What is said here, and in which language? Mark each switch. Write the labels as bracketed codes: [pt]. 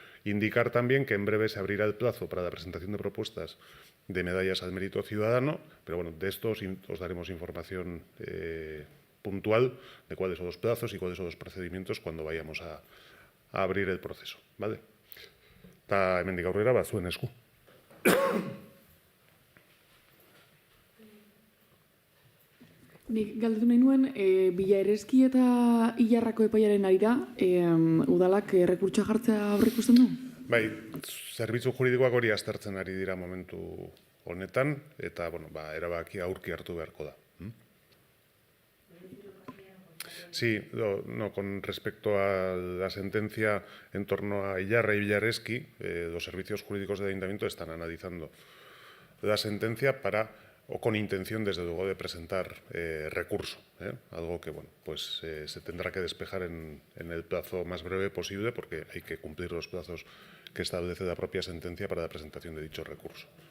[es] Indicar también que en breve se abrirá el plazo para la presentación de propuestas de medallas al mérito ciudadano, pero de esto os daremos información puntual de cuáles son los plazos y cuáles son los procedimientos cuando vayamos a abrir el proceso. ¿Vale? [eu] Eta hemendik aurrera zuen esku. Nik galdetu nahi nuen, Bilaereski eta Ilarrako epaiaren arira, udalak errekurtsoa jartzea aurreikusten du? Bai, zerbitzu juridikoak hori aztertzen ari dira momentu honetan, eta erabakia aurki hartu beharko da. [es] Sí, con respecto a la sentencia en torno a Ilarra y Bilaereski, los servicios jurídicos del Ayuntamiento están analizando la sentencia con intención, desde luego, de presentar recurso, algo que se tendrá que despejar en el plazo más breve posible, porque hay que cumplir los plazos que establece la propia sentencia para la presentación de dicho recurso.